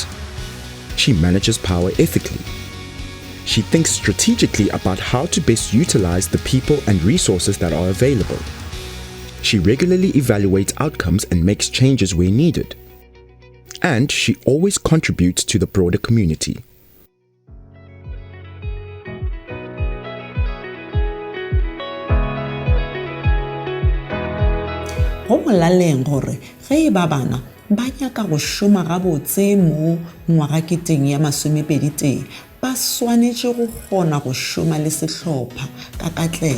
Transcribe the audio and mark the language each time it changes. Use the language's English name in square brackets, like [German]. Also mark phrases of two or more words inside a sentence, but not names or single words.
[English] She manages power ethically. She thinks strategically about how to best utilize the people and resources that are available. She regularly evaluates outcomes and makes changes where needed. And she always contributes to the broader community. [Northern Sotho] Go molaleng gore ge e ba bana ba nyaka go šoma gabotse mo ngwagaketeng ya 2020 ba swanetše go kgona go šoma le sehlopha ka katlego.